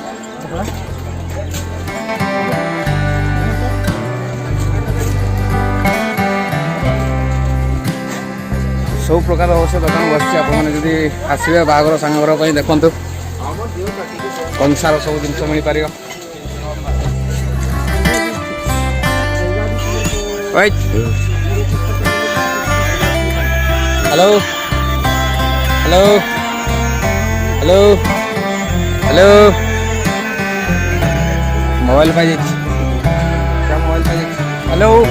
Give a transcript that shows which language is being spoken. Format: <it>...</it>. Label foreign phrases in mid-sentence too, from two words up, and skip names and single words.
<or>ସବୁ ପ୍ରକାର ଅବଶ୍ୟ ଦୋକାନ ବସିଛି ଆପଣମାନେ ଯଦି ଆସିବେ ବାହାଘର ସାଙ୍ଗଘର ପାଇଁ ଦେଖନ୍ତୁ କଂସାର ସବୁ ଜିନିଷ ମିଳିପାରିବ</or> <en>hello hello hello hello</en> <mr>मोबाइल पाहिजे क्या मोबाइल पाहिजे हेलो</mr>